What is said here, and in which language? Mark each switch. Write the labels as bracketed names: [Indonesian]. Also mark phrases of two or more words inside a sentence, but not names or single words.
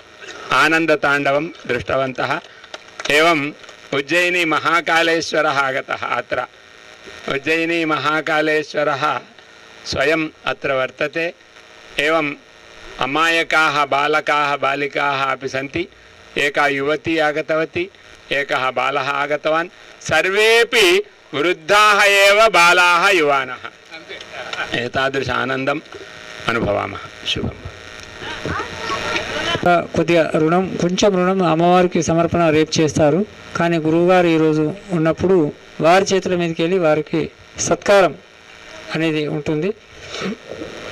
[Sanskrit] आनन्दताण्डवं दृष्टवन्तः एवं उज्जयिनी महाकालेश्वरः आगतः अत्र उज्जयिनी महाकालेश्वरः स्वयं अत्र वर्तते एवं अमायकाः बालकाः बालिकाः अपि सन्ति एका युवती आगतवती एकः बालः आगतवान् सर्वेपि वृद्धाः एव बालाः युवानः एतादृश आनन्दम् अनुभवामः शुभम् [Telugu] కొద్దిగా కొంచెం రుణం అమ్మవారికి సమర్పణ రేపు చేస్తారు. కానీ గురువుగారు ఈరోజు ఉన్నప్పుడు వారి చేతుల మీదకి వెళ్ళి వారికి సత్కారం అనేది ఉంటుంది.